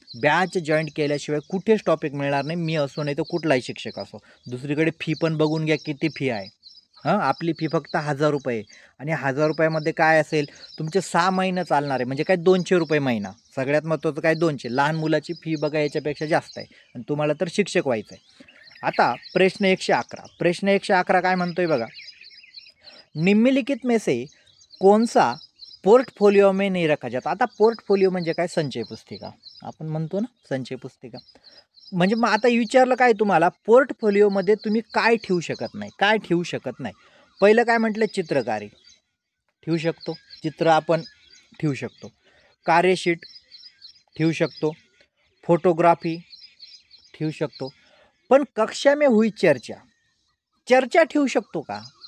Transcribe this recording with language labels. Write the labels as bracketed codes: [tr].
[mr] Batch joint केल्याशिवाय कुठेच topic मिळणार नाही, मी असो नाही तर कुठलाही शिक्षक असो. दुसरीकडे फी पण बघून घ्या किती फी आहे. आपली फी फक्त 1000 रुपये आणि 1000 रुपयामध्ये काय असेल तुमचे 6 महिने चालणार आहे, म्हणजे काय 200 रुपये महिना. सगळ्यात महत्त्वाचं काय 200. लहान मुलाची फी बघा याच्यापेक्षा जास्त आहे आणि तुम्हाला तर शिक्षक व्हायचं आहे. आता प्रश्न 111 काय म्हणतोय बघा, [hi] निम्नलिखित में से कौन सा पोर्टफोलिओ में नहीं रखा जाता. [mr] आता पोर्टफोलिओ म्हणजे काय, संचय पुस्तिका. आपण म्हणतो ना संचय पुस्तिका. म्हणजे मग आता विचारलं काय तुम्हाला, पोर्टफोलिओमध्ये तुम्ही काय ठेवू शकत नाही. पहिलं काय म्हटलं, चित्रकारी ठेवू शकतो, चित्र आपण ठेवू शकतो, कार्यशीट ठेवू शकतो, फोटोग्राफी ठेवू शकतो, पण [hi] कक्षा में हुई चर्चा [mr] ठेवू शकतो का?